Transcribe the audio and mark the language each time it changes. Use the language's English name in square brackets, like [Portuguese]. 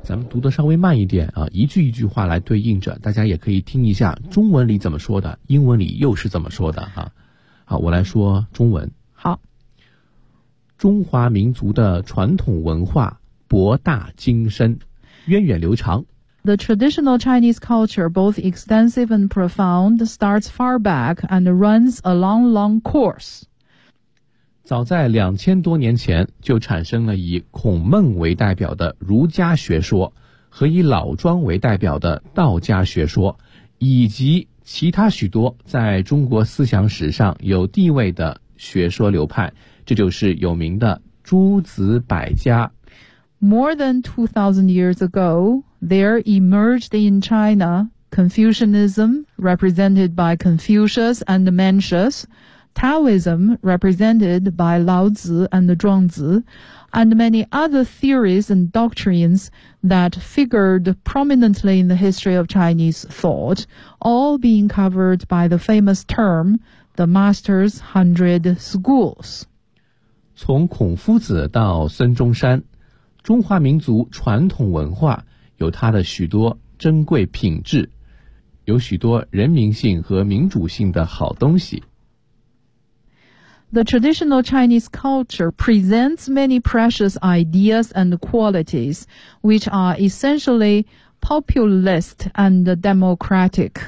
[Chinese] 咱们读得稍微慢一点啊，一句一句话来对应着，大家也可以听一下中文里怎么说的，英文里又是怎么说的啊。好，我来说中文。好。中华民族的传统文化博大精深，源远流长。 [English] The traditional Chinese culture, both extensive and profound, starts far back and runs a long, long course. [Chinese] 早在2000多年前就产生了以孔孟为代表的儒家学说，和以老庄为代表的道家学说，以及其他许多在中国思想史上有地位的学说流派，这就是有名的诸子百家。 [English] More than 2,000 years ago, there emerged in China Confucianism, represented by Confucius and Mencius, Taoism represented by Lao Zi and Zhuang Zi, and many other theories and doctrines that figured prominently in the history of Chinese thought, all being covered by the famous term, the Master's Hundred Schools. [Chinese] 从孔夫子到孙中山，中华民族传统文化有它的许多珍贵品质，有许多人民性和民主性的好东西。 [English] The traditional Chinese culture presents many precious ideas and qualities, which are essentially populist and democratic.